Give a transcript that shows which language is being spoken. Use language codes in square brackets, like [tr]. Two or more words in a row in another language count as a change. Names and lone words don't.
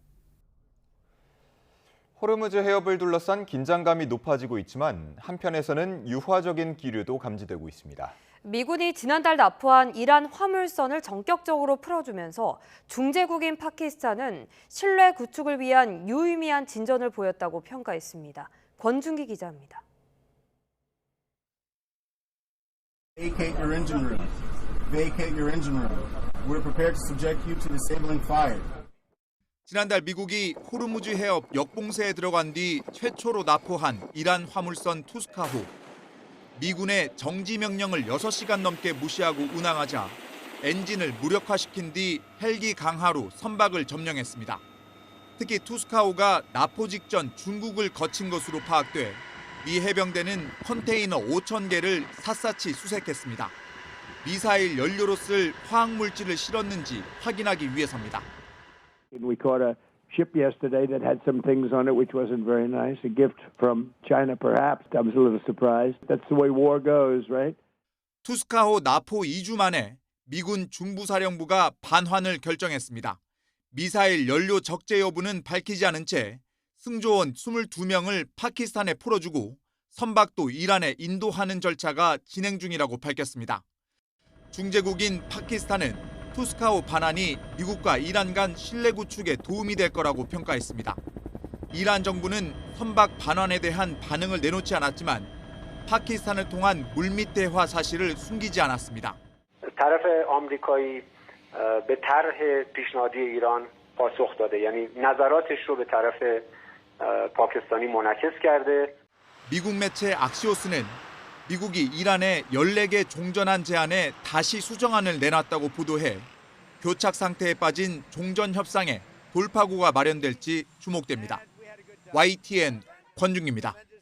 [ko] 호르무즈 해협을 둘러싼 긴장감이 높아지고 있지만 한편에서는 유화적인 기류도 감지되고 있습니다. 미군이 지난달 납포한 이란 화물선을 전격적으로 풀어주면서 중재국인 파키스탄은 신뢰 구축을 위한 유의미한 진전을 보였다고 평가했습니다. 권준기 기자입니다. [en] Vacate your engine room. Vacate your engine room. We're prepared to subject you to disabling fire. [ko] 지난달 미국이 호르무즈 해협 역봉쇄에 들어간 뒤 최초로 납포한 이란 화물선 투스카호. 미군의 정지 명령을 6시간 넘게 무시하고 운항하자 엔진을 무력화시킨 뒤 헬기 강하로 선박을 점령했습니다. 특히 투스카호가 납포 직전 중국을 거친 것으로 파악돼 미 해병대는 컨테이너 5,000개를 샅샅이 수색했습니다. 미사일 연료로 쓸 화학물질을 실었는지 확인하기 위해서입니다. [en] We caught a ship yesterday that had some things on it which wasn't very nice. A gift from China, perhaps. I was a little surprised. That's the way war goes, right? [ko] 투스카호 납포 2주 만에 미군 중부사령부가 반환을 결정했습니다. 미사일 연료 적재 여부는 밝히지 않은 채 승조원 22명을 파키스탄에 풀어주고 선박도 이란에 인도하는 절차가 진행 중이라고 밝혔습니다. 중재국인 파키스탄은 투스카호 반환이 미국과 이란 간 신뢰 구축에 도움이 될 거라고 평가했습니다. 이란 정부는 선박 반환에 대한 반응을 내놓지 않았지만 파키스탄을 통한 물밑 대화 사실을 숨기지 않았습니다. [fa] طرف آمریکایی به طرح پیشنهادی ایران پاسخ داده یعنی نظراتش رو به طرف پاکستانی منعکس کرده. [ko] 미국 매체 악시오스는 미국이 이란에 14개 종전안 제안에 다시 수정안을 내놨다고 보도해 교착 상태에 빠진 종전 협상에 돌파구가 마련될지 주목됩니다. YTN 권중기입니다.